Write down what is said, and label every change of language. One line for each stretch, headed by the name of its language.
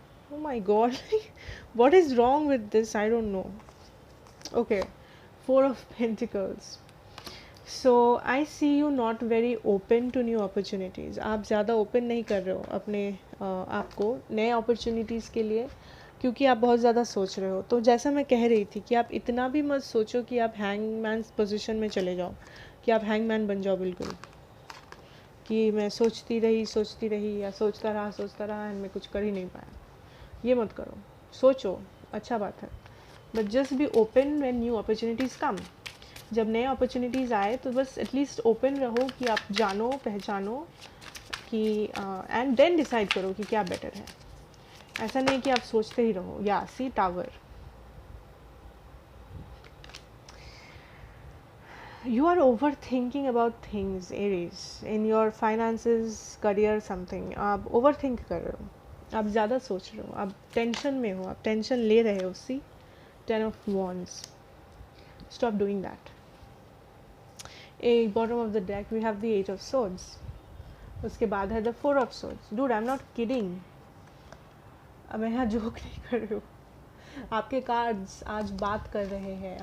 English: Oh my god, what is wrong with this? I don't know. Okay, Four of Pentacles. So I see you not very open to new opportunities.
Hindi: आप ज़्यादा open नहीं कर रहे हो अपने आप को नए opportunities के लिए, क्योंकि आप बहुत ज़्यादा सोच रहे हो. तो जैसा मैं कह रही थी कि आप इतना भी मत सोचो कि आप हैंगमैन पोजीशन में चले जाओ, कि आप हैंगमैन बन जाओ बिल्कुल, कि मैं सोचती रही या सोचता रहा एंड मैं कुछ कर ही नहीं पाया. ये मत करो. सोचो, अच्छा बात है,
English: But just be open when new opportunities come.
Hindi: जब नए अपॉर्चुनिटीज़ आए तो बस एटलीस्ट ओपन रहो कि आप जानो पहचानो कि एंड देन डिसाइड करो कि क्या बेटर है. ऐसा नहीं कि आप सोचते ही रहो.
English: या see tower, you are overthinking about things, Aries, in your finances, career, something.
Hindi: आप overthink कर रहे हो, आप ज़्यादा सोच रहे हो, आप टेंशन में हो, आप टेंशन ले रहे हो.
English: See 10 of Wands. Stop doing that. Bottom of the deck we have the 8 of Swords.
Hindi: उसके बाद है the 4 of Swords.
English: Dude, I'm not kidding.
Hindi: अब मैं यहाँ जोक नहीं कर रही हूँ. आपके कार्ड्स आज बात कर रहे हैं.